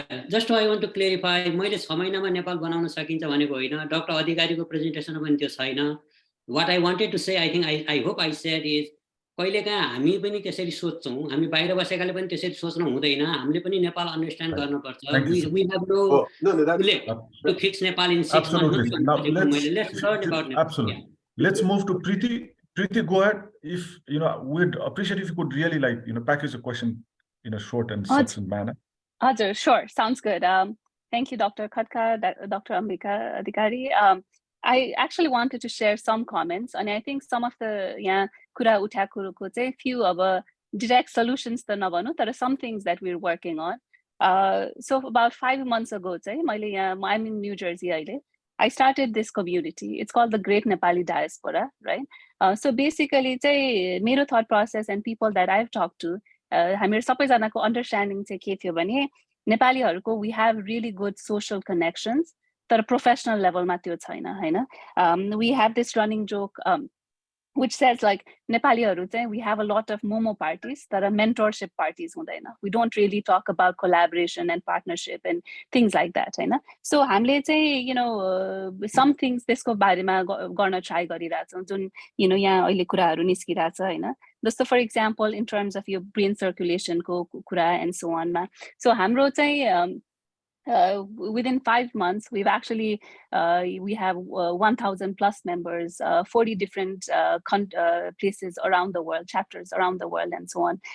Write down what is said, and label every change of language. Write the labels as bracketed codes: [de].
[en] Just I want to clarify, [ne] मैले 6 महिनामा नेपाल बनाउन सकिन्छ भनेको होइन। डाक्टर अधिकारीको प्रेजेन्टेसनमा पनि त्यो छैन। [en] What I wanted to say, I think I hope I said is [ne] कहिलेकाहीँ हामी पनि त्यसरी सोच्छौँ हामी बाहिर बसेकाले पनि त्यसरी सोच्नु हुँदैन हामीले पनि नेपाल अन्डरस्ट्यान्ड गर्नुपर्छ। [en] We have to fix Nepal in 6 months. Let's learn about Nepal. Absolutely. Yeah. Let's move to Preeti. Preeti, go ahead. If we'd appreciate if you could really package the question in a short and succinct manner. Sure, sounds good. Thank you, Dr. Khadka, Dr. Ambika, Adhikari. I actually wanted to share some comments, and I think some of the kura uthakuruko चाहिँ few of direct solutions [ne] त नभनौँ तर [en] some things that we're working on. So about 5 months ago चाहिँ I'm in New Jersey अहिले. I started this community. It's called the Great Nepali Diaspora, right? So basically चाहिँ मेरो thought process and people that I've talked to हामीहरु सबैजनाको understanding [ne] चाहिँ के थियो भने नेपालीहरुको [en] we have really good social connections. [ne] तर professional level मा त्यो छैन हैन। [en] We have this running joke which says like [ne] नेपालीहरु चाहिँ [en] we have a lot of momo parties तर mentorship parties हुँदैन। We don't really talk about collaboration and partnership and things like that हैन। [ne] So हामीले चाहिँ [en] some things [ne] त्यसको बारेमा गर्न try गरिरहेछौं जुन यहाँ अहिले कुराहरु निस्किरहेछ हैन। [en] जस्तो for example in terms of your brain circulation को कुरा and so on मा। So [ne] हाम्रो चाहिँ [en] within 5 months, we've actually, we have 1,000 plus members, 40 different places around the world, chapters around the world and so on.